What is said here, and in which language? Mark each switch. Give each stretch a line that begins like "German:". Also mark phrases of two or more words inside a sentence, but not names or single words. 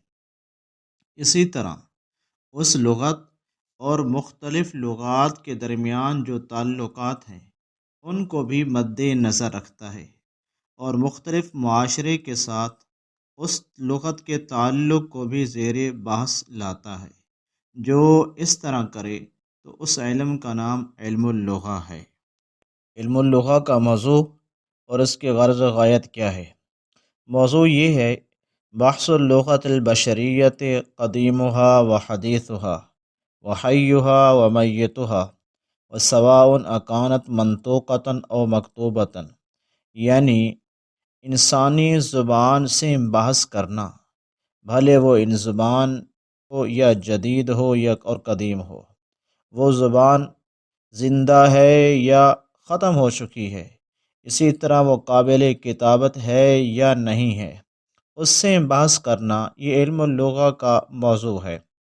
Urdu: اسی طرح اس لغت اور مختلف لغات کے درمیان جو تعلقات ہیں ان کو بھی مد نظر رکھتا ہے، اور مختلف معاشرے کے ساتھ اس لغت کے تعلق کو بھی زیر بحث لاتا ہے۔ جو اس طرح کرے تو اس علم کا نام علم اللغہ ہے۔ علم اللغہ کا موضوع اور اس کی غرض و غایت کیا ہے؟ موضوع یہ ہے،
Arabic: بحث اللغۃ البشریۃ قدیمها و حدیثها و حیها و میتها و سواء اکانت منطوقۃ او مکتوبۃ،
Urdu: یعنی انسانی زبان سے بحث کرنا، بھلے وہ ان زبان ہو یا جدید ہو یا اور قدیم ہو، وہ زبان زندہ ہے یا ختم ہو چکی ہے، اسی طرح وہ قابل کتابت ہے یا نہیں ہے، اس سے بحث کرنا، یہ علم اللغہ کا موضوع ہے۔